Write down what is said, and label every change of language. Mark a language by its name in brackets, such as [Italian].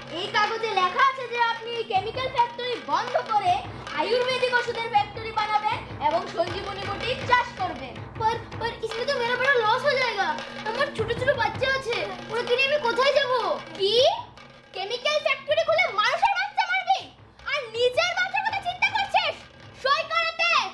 [Bangla] এই কাগজে লেখা আছে যে আপনি কেমিক্যাল ফ্যাক্টরি বন্ধ করে আয়ুর্বেদিক ওষুধের ফ্যাক্টরি বানাবেন এবং সঞ্জীবনী বুটি চাষ করবেন। [Hindi] पर इसमें तो मेरा बड़ा लॉस हो जाएगा। [Bangla] আমার ছোট ছোট বাচ্চা আছে, ওদেরকে নিয়ে আমি কোথায় যাব? কি? কেমিক্যাল ফ্যাক্টরি খুলে মানুষের বাচ্চা মারবি আর নিজের বাচ্চার কথা চিন্তা করছিস? সই করতে।